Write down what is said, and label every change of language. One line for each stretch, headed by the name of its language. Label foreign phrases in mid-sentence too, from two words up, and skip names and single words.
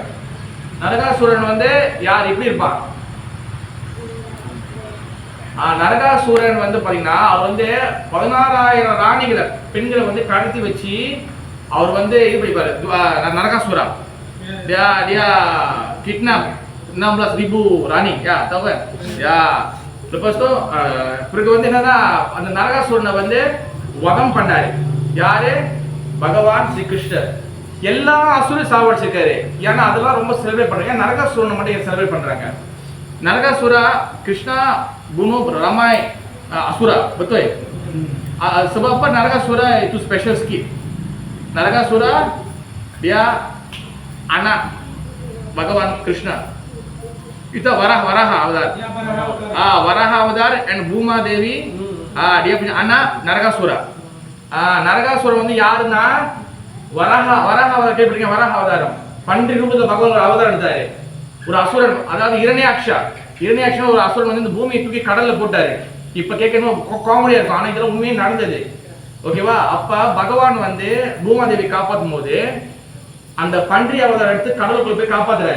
Tamil: நரகாசுரன் வந்து யார், எப்படி இருப்பான்? நரகாசுரன் வந்து பாத்தீங்கன்னா அவர் வந்து 16,000 ராணிகளை, பெண்களை வந்து கடத்தி வச்சு அவர் வந்து இது பண்ணிப்பாரு.
Malay: நரகாசுரா dia kidnap 16,000 ராணி. tahu kan? lepas tu
Tamil: பிறகு வந்து என்னன்னா அந்த நரகாசுரனை வந்து வதம் பண்ணாரு. யாரு? பகவான் ஸ்ரீ கிருஷ்ணர். எல்லா அசுரையும் சாவடிச்சிருக்காரு. ஏன்னா அதெல்லாம் ரொம்ப செலிப்ரேட் பண்றாங்க. நரகாசுரனை மட்டும் செலிப்ரேட் பண்றாங்க.
Malay: Naragasura Krishna bunuh ramai asura, betul? Sebab apa Naragasura itu special sikit? Naragasura dia anak Bhagawan Krishna. Itu Varaha Avatar. Varaha Avatar and Bhuma Devi, dia punya anak Naragasura.
Tamil: Naragasura வந்து யாருன்னா Varaha Avatar கேள்விப்பட்டீங்க? Varaha Avatar பன்றி ரூபத்துல பகவான் அவதாரம் எடுத்தாரு. ஒரு அசுரன், அதாவது இரண்யாக்ஷா ஒரு அசுரன் வந்து இந்த பூமியை தூக்கி கடல்ல போட்டாரு. இப்ப கேட்கணும் காமெடியா இருக்கும், ஆனா இதெல்லாம் உண்மையே நடந்தது. ஓகேவா? அப்ப பகவான் வந்து பூமாதேவி காப்பாற்றும் போது அந்த பன்றி அவதாரம் எடுத்து கடலுக்குள்ள போய் காப்பாத்துறாரு.